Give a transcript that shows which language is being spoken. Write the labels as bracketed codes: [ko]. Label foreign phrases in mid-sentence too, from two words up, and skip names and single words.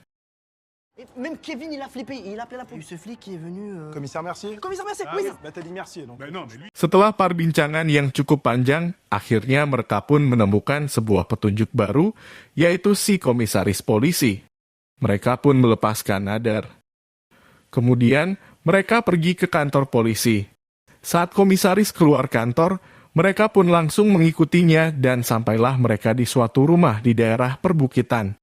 [fr] Même Kevin, il a flippé, il a appelé la police. Ce flic qui est venu... Commissaire Mercier? Commissaire Mercier, Ah oui. oui, bah t'as dit Mercier donc. Mais non, mais lui... [id] Setelah perbincangan yang cukup panjang, akhirnya mereka pun menemukan sebuah petunjuk baru, yaitu si komisaris polisi. Mereka pun melepaskan Nader. Kemudian, mereka pergi ke kantor polisi. Saat komisaris keluar kantor, mereka pun langsung mengikutinya dan sampailah mereka di suatu rumah di daerah perbukitan.